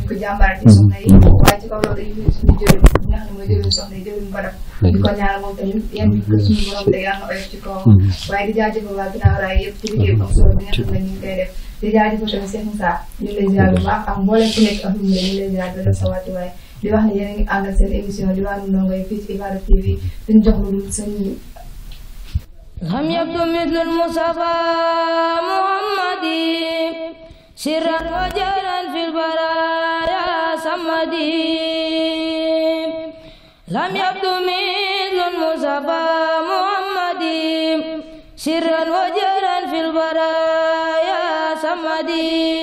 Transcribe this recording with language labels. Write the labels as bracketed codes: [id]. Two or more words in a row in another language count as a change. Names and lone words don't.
[wo] ko jàmbaare ci soxna yi waaye ci kaw loolu dañuy suñu jëriñ bi nga xam ne mooy jëriñ soxna yi jëriñ badaf di ko ñaanal moom tamit yéen bi ko suñu borom te yàlla na oyof ci kawam waaye di jaajëfal waa ginnaaw raay yëpp ci liggéey bu am solo bi nga xam ne ñu ngi koy def di jaajëfal tamit Cheikh Moussa ñu lay ziar bu baax ak mboolem ku nekk ak ñu lay ziar di la sa wàccu waaye di wax ne yéen a ngi ànd ak seen émission di waa ndongo yi fii ci Ifada TV dañu jox lu seen [ar] لم يبدو مثل المصطفى محمد سرا وجهرا في البرايا صمدي لم يبدو مثل المصطفى محمد سرا وجهرا في البرايا صمدي